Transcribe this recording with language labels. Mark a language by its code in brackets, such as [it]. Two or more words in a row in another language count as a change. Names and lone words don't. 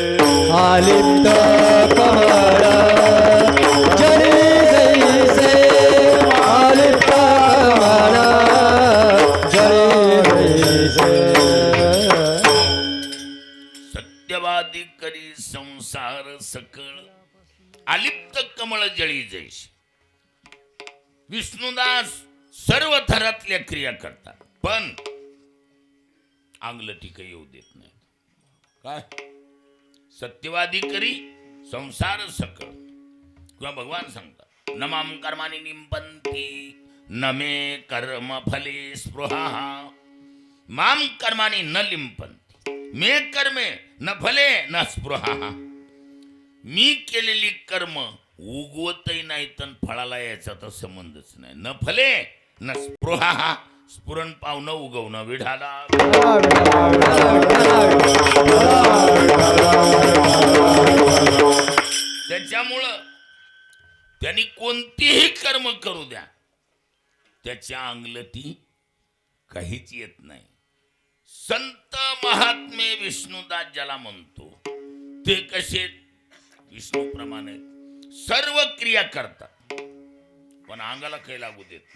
[mr] आलिप्त कमळ जरी जैसे आलिप्त कमळ जरी जैसे सत्यवादी करी संसार सकळ आलिप्त कमळ जळी जैसे विष्णुदास सर्व थरातल्या क्रिया करतात पण अंगलटी काही येऊ देत नाही काय सत्यवादी करी संसार सकळ किंवा भगवान सांगतात [sa] न माम कर्माणि लिंपन्ति न मे कर्म फले स्पृहा माम कर्माणि न लिंपन्ति मे कर्मे न फले न स्पृहा [mr] मी केलेली कर्म उगवतही नाही तर फळाला याचा तर संबंधच नाही [sa] न फले न स्पृहा [mr] स्फुरण पावणं उगवणं विढाला त्याच्यामुळं त्यांनी कोणतीही कर्म करू द्या त्याच्या अंगलटी काहीच येत नाही. संत महात्मे विष्णुदास ज्याला म्हणतो ते कसे विष्णूप्रमाणे सर्व क्रिया करतात पण अंगाला काही लागू देत नाही.